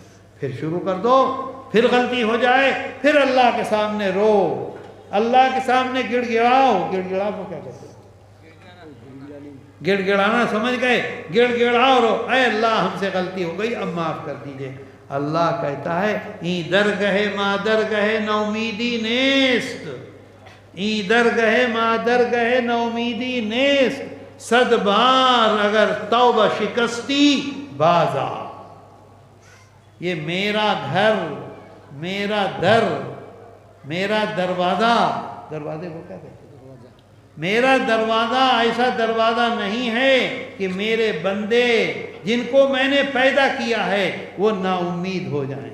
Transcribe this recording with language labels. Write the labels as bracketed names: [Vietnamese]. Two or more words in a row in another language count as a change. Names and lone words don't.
[Urdu] پھر شروع کر دو، پھر غلطی ہو جائے، پھر اللہ کے سامنے رو، اللہ کے سامنے گڑ گڑاؤ. گڑ کو کیا کہتے ہیں؟ گڑ گڑانا سمجھ گئے؟ گڑ گڑاؤ رو، اے اللہ ہم سے غلطی ہو گئی، اب معاف کر دیجئے. اللہ کہتا ہے [Persian] این درگہ ما درگہ نومیدی نیست، این درگہ ما درگہ نومیدی نیست، 100 بار اگر توبہ شکستی بازا. [Urdu] یہ میرا گھر، میرا در، میرا دروازہ، دروازے کو کیا کہتے ہیں؟ میرا دروازہ ایسا دروازہ نہیں ہے کہ میرے بندے جن کو میں نے پیدا کیا ہے وہ نا امید ہو جائیں.